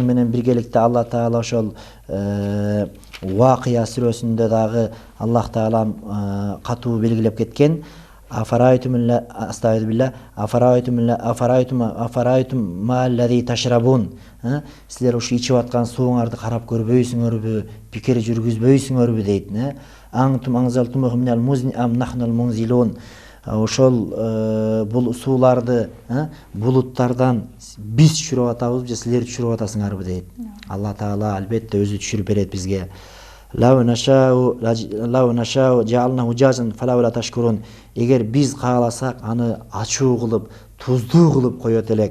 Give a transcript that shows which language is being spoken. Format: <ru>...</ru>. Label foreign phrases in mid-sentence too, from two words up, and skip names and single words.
<ky>Ошол менен биргеликте Алла Таала ошол Вакыя сүрөсүндө дагы Аллах Таала катуу белгилеп кеткен.</ky> <ar>أفرأيتم الماء الذي تشربون.</ar> <ky>Силер ушу ичип аткан сууңарды карап көрбөйсүңөрбү, пикир жүргүзбөйсүңөрбү дейт.</ky> <ar>أأنتم أنزلتموه من المزن أم نحن المنزلون.</ar> <ky>Ошол бул сууларды булуттардан биз түшүрүп атабызбы же силер түшүрүп атасыңарбы дейт. Алла Таала албетте өзү түшүрүп берет бизге.</ky> <ar>لو نشاء جعلناه أجاجا فلولا تشكرون.</ar> <ky>Эгер биз кааласак аны ачуу кылып, туздуу кылып коет элек.</ky>